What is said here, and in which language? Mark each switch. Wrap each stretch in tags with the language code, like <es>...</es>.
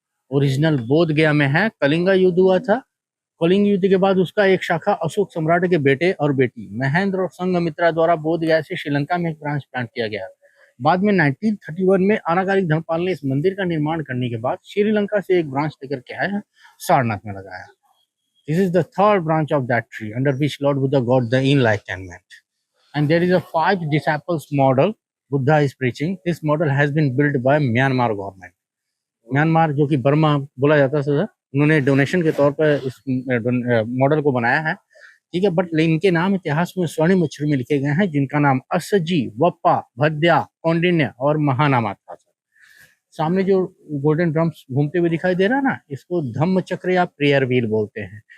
<hi>Original बोध गया में है। कलिंगा युद्ध हुआ था, कलिंग युद्ध के बाद उसका एक शाखा अशोक सम्राट के बेटे और बेटी महेंद्र और संघमित्रा द्वारा बोध गया से श्रीलंका में एक ब्रांच प्लांट किया गया। बाद में 1931 में अनागारिक धर्मपाल ने इस मंदिर का निर्माण करने के बाद श्रीलंका से एक ब्रांच लेकर के आया, सारनाथ में लगाया।</hi> <en>This is the 3rd branch of that tree under which Lord Buddha got the enlightenment. And there is a 5 disciples model Buddha is preaching. This model has been built by Myanmar government.</en> <hi>Myanmar जो कि Burma बोला जाता है, उन्होंने donation के तौर पर इस मॉडल को बनाया है। ठीक है, बट इनके नाम इतिहास में स्वर्णिम अक्षर में लिखे गए हैं, जिनका नाम असजी, वप्पा, भद्या, कौंडिन्य और महानामा था। सामने जो गोल्डन ड्रम्स घूमते हुए दिखाई दे रहा है ना, इसको धम्म चक्र या प्रेयर व्हील बोलते हैं।</hi>